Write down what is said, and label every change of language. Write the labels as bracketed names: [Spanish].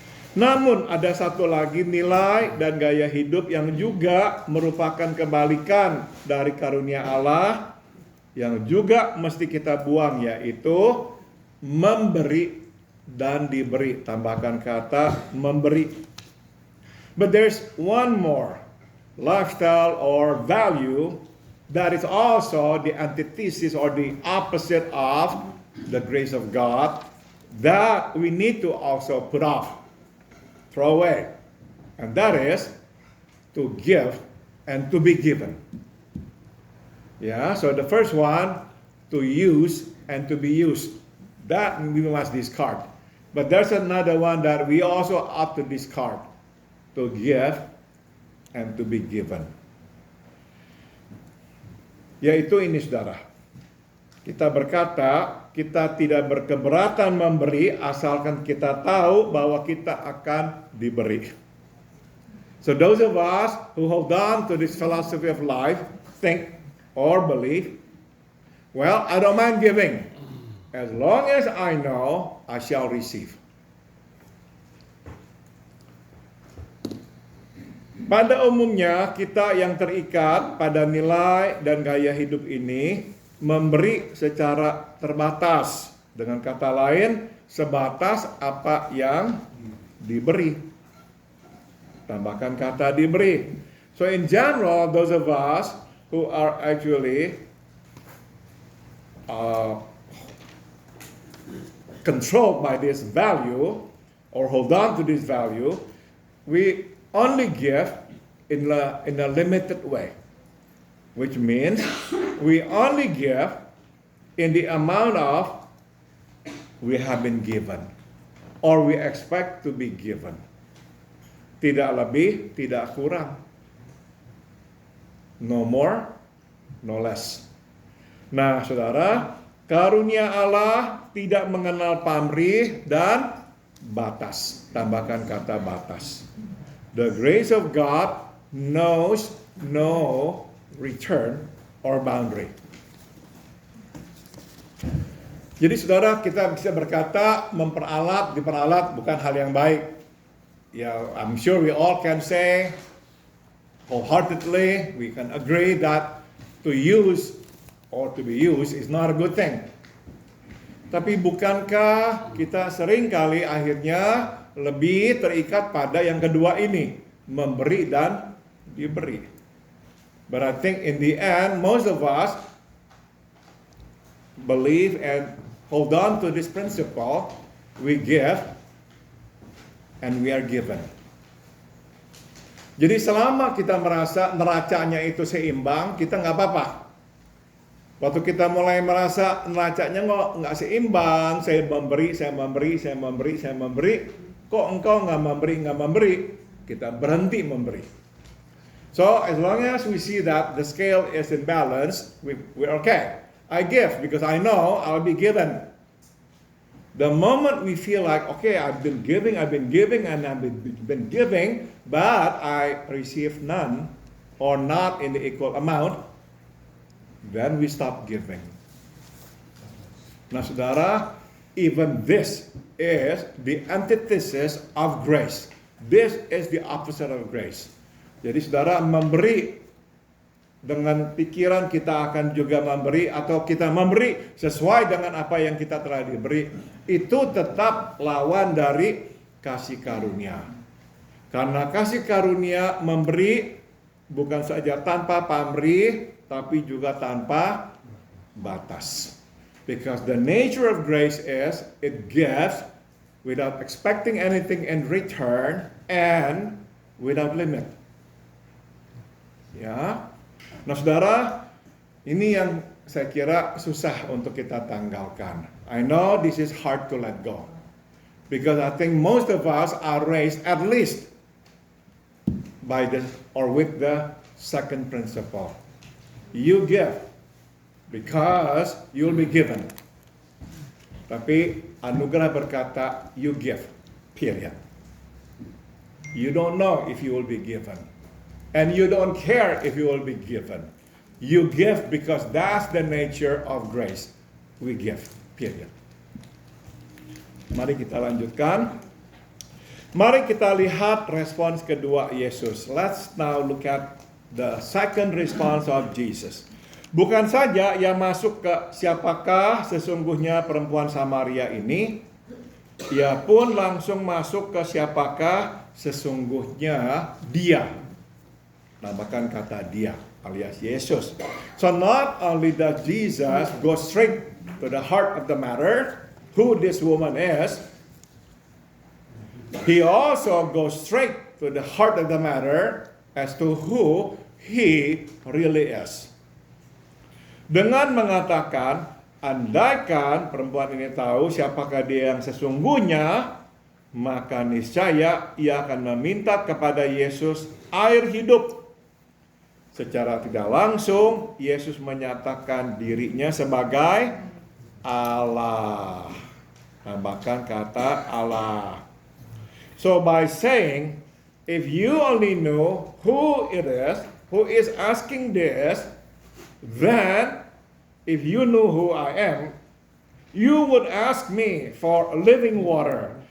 [Indonesian] Namun ada satu lagi nilai dan gaya hidup yang juga merupakan kebalikan dari karunia Allah, yang juga mesti kita buang, yaitu memberi dan diberi. Tambahkan kata memberi. [English] But there's one more lifestyle or value that is also the antithesis or the opposite of the grace of God that we need to also put off, throw away, and that is to give and to be given. Yeah, so the first one, to use and to be used, that we must discard. But there's another one that we also ought to discard, to give and to be given. [Indonesian] Yaitu ini saudara, kita berkata kita tidak berkeberatan memberi asalkan kita tahu bahwa kita akan diberi. [English] So those of us who hold on to this philosophy of life think or believe, well, I don't mind giving as long as I know I shall receive. [Indonesian] Pada umumnya kita yang terikat pada nilai dan gaya hidup ini memberi secara terbatas. Dengan kata lain, sebatas apa yang diberi. Tambahkan kata diberi. [English] So in general, those of us who are actually controlled by this value or hold on to this value, we only give in a limited way, which means we only give in the amount of we have been given or we expect to be given. [Indonesian] Tidak lebih, tidak kurang. [English] No more, no less. [Indonesian] Nah, saudara, karunia Allah tidak mengenal pamrih dan batas. Tambahkan kata batas. [English] The grace of God knows no return or boundary. [Indonesian] Jadi saudara, kita bisa berkata diperalat bukan hal yang baik. [English] Ya, I'm sure we all can say wholeheartedly, we can agree that to use or to be used is not a good thing. [Indonesian] Tapi bukankah kita seringkali akhirnya lebih terikat pada yang kedua ini, memberi dan diberi. [English] But I think in the end, most of us believe and hold on to this principle, we give and we are given. [Indonesian] Jadi selama kita merasa neracanya itu seimbang, kita nggak apa-apa. Waktu kita mulai merasa neracanya nggak seimbang, saya memberi, kok engkau nggak memberi, kita berhenti memberi. [English] So as long as we see that the scale is in balance, we're okay. I give because I know I'll be given. The moment we feel like, okay, I've been giving, and I've been giving, but I receive none or not in the equal amount, then we stop giving. [Indonesian] Nah, saudara, [English] even this is the antithesis of grace. This is the opposite of grace. [Indonesian] Jadi saudara, memberi dengan pikiran kita akan juga memberi, atau kita memberi sesuai dengan apa yang kita telah diberi, itu tetap lawan dari kasih karunia. Karena kasih karunia memberi bukan saja tanpa pamrih, tapi juga tanpa batas. [English] Because the nature of grace is it gives without expecting anything in return and without limit. Ya. [Indonesian] Nah, saudara, ini yang saya kira susah untuk kita tanggalkan. [English] I know this is hard to let go. Because I think most of us are raised at least by the or with the second principle. You give because you'll be given. [Indonesian] Tapi anugerah berkata [English] you give, period. You don't know if you will be given. And you don't care if you will be given. You give because that's the nature of grace. We give, period. [Indonesian] Mari kita lanjutkan. Mari kita lihat respons kedua Yesus. [English] Let's now look at the second response of Jesus. [Indonesian] Bukan saja ia masuk ke siapakah sesungguhnya perempuan Samaria ini, ia pun langsung masuk ke siapakah sesungguhnya dia. Namakan kata dia alias Yesus. [English] So not only does Jesus go straight to the heart of the matter, who this woman is, he also goes straight to the heart of the matter as to who he really is. [Indonesian] Dengan mengatakan, andaikan perempuan ini tahu siapakah dia yang sesungguhnya, maka niscaya ia akan meminta kepada Yesus air hidup. Secara tidak langsung, Yesus menyatakan dirinya sebagai Allah. Tambahkan kata Allah. [English] So by saying, if you only know who it is, who is asking this, then if you know who I am, you would ask me for living water.